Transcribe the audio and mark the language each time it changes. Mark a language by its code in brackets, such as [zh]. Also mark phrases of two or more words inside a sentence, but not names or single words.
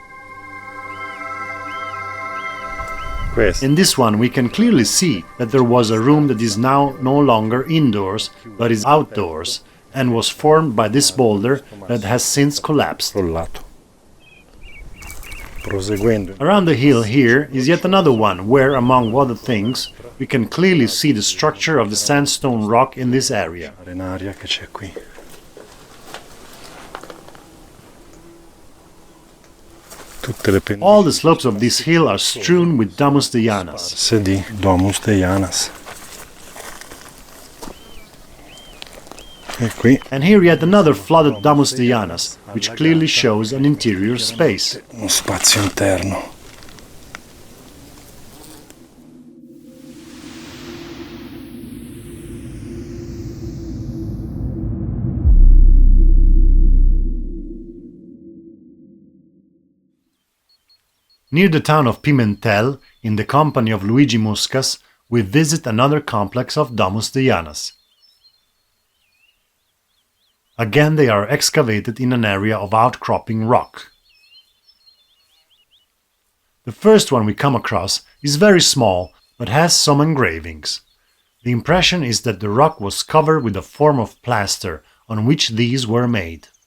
[en] In this one we can clearly see that there was a room that is now no longer indoors, but is outdoors, and was formed by this boulder that has since collapsed. [it] Proseguendo. [en] Around the hill here is yet another one where, among other things, we can clearly see the structure of the sandstone rock in this area. [it] L'arenaria che c'è qui. Tutte le [en] All the slopes of this hill are strewn with domus de Janas. [it] pendenze di domus de Janas. E qui [en] And here yet another flooded domus de Janas, which clearly shows an interior space. [it] uno spazio interno. [en] Near the town of Pimentel, in the company of Luigi Muscas, we visit another complex of domus de Janas. Again, they are excavated in an area of outcropping rock. The first one we come across is very small, but has some engravings. The impression is that the rock was covered with a form of plaster on which these were made.